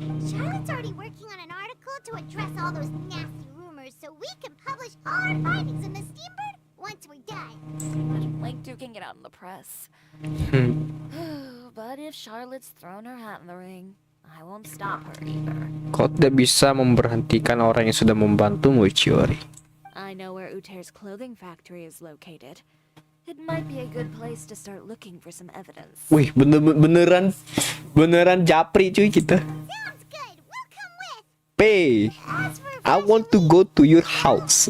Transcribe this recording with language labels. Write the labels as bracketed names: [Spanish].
[English] Charlotte's already working on an article to address all those nasty rumors so we can publish all our findings in the Steambird once we're done. I don't like duking it out in the press. But if Charlotte's thrown her hat in the ring, I won't stop her either. [Indonesian] Kau tidak bisa memberhentikan orang yang sudah membantumu, Chiori. [English] I know where Uter's clothing factory is located. It might be a good place to start looking for some evidence. [Indonesian] Wih, beneran japri cuy kita. [English] Sounds good. We'll come with. Hey, As for I want to go to your house.